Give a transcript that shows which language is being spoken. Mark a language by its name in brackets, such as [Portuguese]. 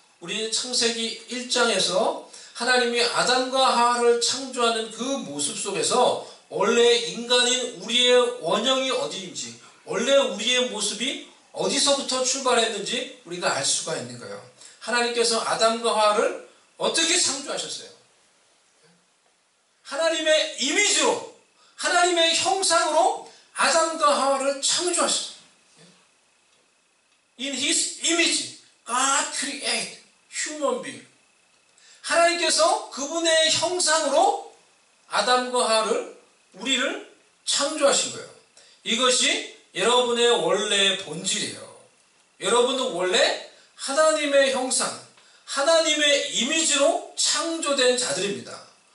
[Korean] 우리 창세기 1장에서 하나님이 아담과 하와를 창조하는 그 모습 속에서 원래 인간인 우리의 원형이 어디인지, 원래 우리의 모습이 어디서부터 출발했는지 우리가 알 수가 있는 거예요. 하나님께서 아담과 하와를 어떻게 창조하셨어요? 하나님의 이미지로, 하나님의 형상으로 아담과 하와를 창조하셨어요. [English] In His image, God created human being. [Korean] 하나님께서 그분의 형상으로 아담과 하와를, 우리를 창조하신 거예요. 이것이 여러분의 원래 본질이에요. 여러분은 원래 하나님의 형상, 하나님의 이미지로 창조된 자들입니다.